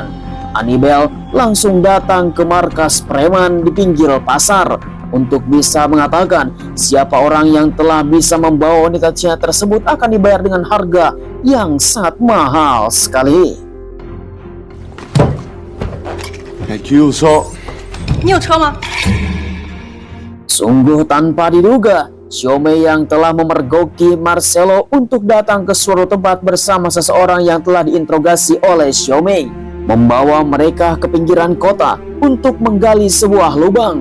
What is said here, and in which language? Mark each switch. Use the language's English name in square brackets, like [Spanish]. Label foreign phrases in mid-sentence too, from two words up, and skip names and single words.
[Indonesian] Hannibal langsung datang ke markas preman di pinggir pasar untuk bisa mengatakan siapa orang yang telah bisa membawa wanita Cina tersebut akan dibayar dengan harga yang sangat mahal sekali. [Italian] È chiuso. [Chinese] 你有车吗？ [Indonesian] Sungguh tanpa diduga, Xiaomei yang telah memergoki Marcelo untuk datang ke suatu tempat bersama seseorang yang telah diinterogasi oleh Xiaomei, membawa mereka ke pinggiran kota untuk menggali sebuah lubang.